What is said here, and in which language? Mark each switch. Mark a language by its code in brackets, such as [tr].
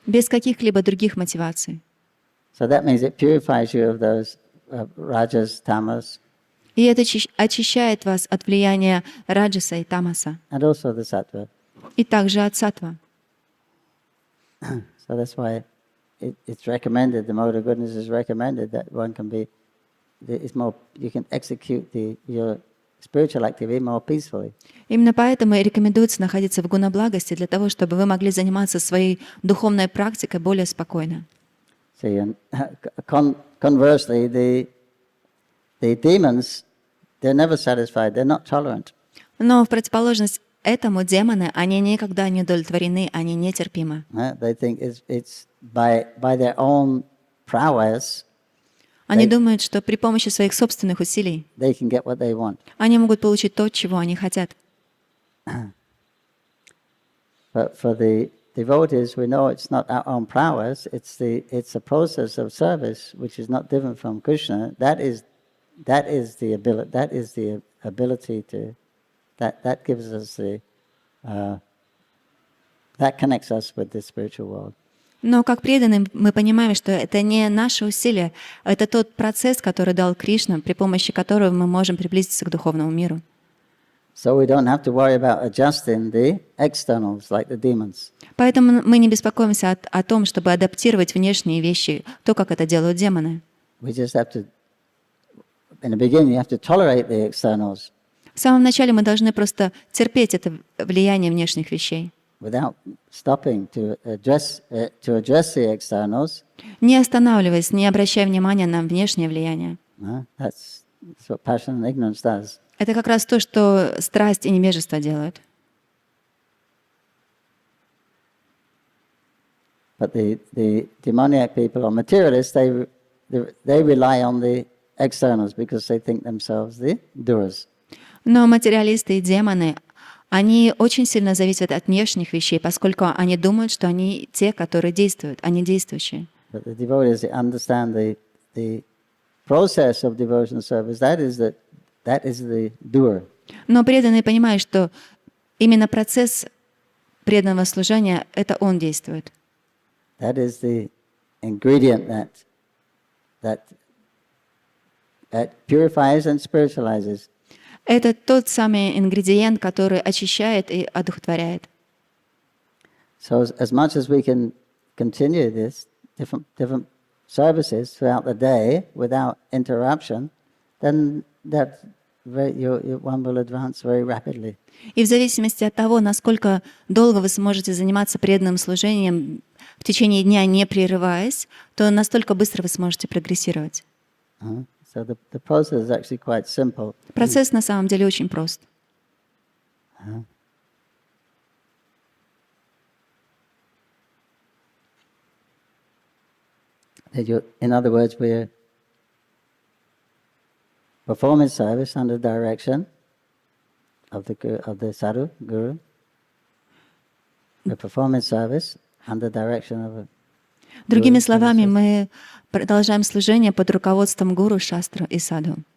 [ru] Без каких-либо других мотиваций. [en] So that means it purifies you of those rajas, tamas. [ru] И это очищает вас от влияния раджаса и тамаса. [en] And also the sattva. [ru] И также от саттва. [en] So that's why it's recommended, the mode of goodness is recommended that one can be, you can execute your spiritual activity more peacefully. [ru] Именно поэтому и рекомендуется находиться в гуна-благости для того, чтобы вы могли заниматься своей духовной практикой более спокойно. [en] See, and conversely, the demons, they're never satisfied, they're not tolerant. [ru] Но в противоположность этому демоны, они никогда не удовлетворены, они нетерпимы. [en] They think it's by their own prowess. [ru] Они думают, что при помощи своих собственных усилий [en] they can get what they want. [ru] они могут получить то, чего они хотят. [en] But for the devotees, we know it's not our own prowess. It's a process of service which is not different from Krishna. That is the ability. That is the ability to. That gives us that connects us with the spiritual world. [ru] Но как преданные мы понимаем, что это не наши усилия, это тот процесс, который дал Кришна, при помощи которого мы можем приблизиться к духовному миру. [en] So we don't have to worry about adjusting the externals like the demons. [ru] Поэтому мы не беспокоимся о том, чтобы адаптировать внешние вещи, то, как это делают демоны. [en] We just have to. In the beginning, you have to tolerate the externals. [ru] В самом начале мы должны просто терпеть это влияние внешних вещей. [en] Without stopping to address the externals. [ru] Не останавливаясь, не обращая внимания на внешнее влияние. [en] That's what passion and ignorance does. [ru] Это как раз то, что страсть и невежество делают. [en] But the demoniac people or materialists, they rely on the externals because they think themselves the doers. [ru] Но материалисты и демоны, они очень сильно зависят от внешних вещей, поскольку они думают, что они те, которые действуют, они действующие. [en] But the devotees, they understand the process of devotional service. That is the doer. [ru] Но преданные понимают, что именно процесс преданного служения — это он действует. [en] That is the ingredient that purifies and spiritualizes. [ru] Это тот самый ингредиент, который очищает и одухотворяет. [en] So as much as we can continue this different services throughout the day without interruption, then one will advance very rapidly. [ru] И в зависимости от того, насколько долго вы сможете заниматься преданным служением в течение дня, не прерываясь, то настолько быстро вы сможете прогрессировать. [en] So the process is actually quite simple. [ru] Процесс на самом деле очень прост. [en] In other words, we're performing service under direction of the sadhu, guru. We're performing service under direction of a [ru] Другими словами, мы продолжаем служение под руководством гуру, шастру и садху.